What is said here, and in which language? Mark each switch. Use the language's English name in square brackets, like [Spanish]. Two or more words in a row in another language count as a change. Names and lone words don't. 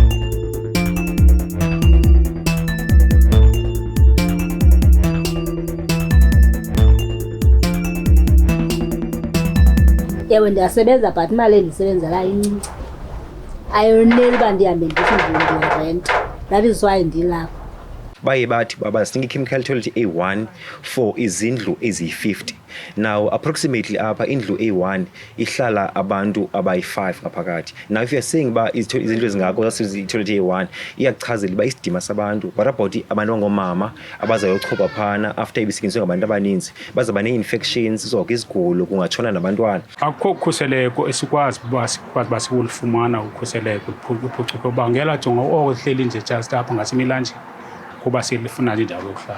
[Xhosa] Ewe ndiyasebenza but imali endisebenzela incinci, ayoneli uba ndihambe ndithi [English] that is why [Xhosa] ndilapha. Baye bathi basinike i-chemical toilet A1 for izindlu eziyi-50. [English] Now approximately [Xhosa] apha indlu A1 ihlala abantu abayi-5 ngaphakathi. [English] Now if you're saying [Xhosa] uba izindlu ezingako zasi-toilet A1 iyakuchazela uba isidima sabantu, [English] what about [Xhosa] abantu abangomama abazayochopha phana after ibisetyenziswe ngabantu abaninzi, bazaba nee-infections, zonke izigulo, kungatshona nabantwana. Akukho ukhuseleko esikwazi uba siwulufumana ukhuseleko uphuculo uba ngela jonga oko sihleli nje just apha ngasemilanje kuba silifuna indawo yokuhlala.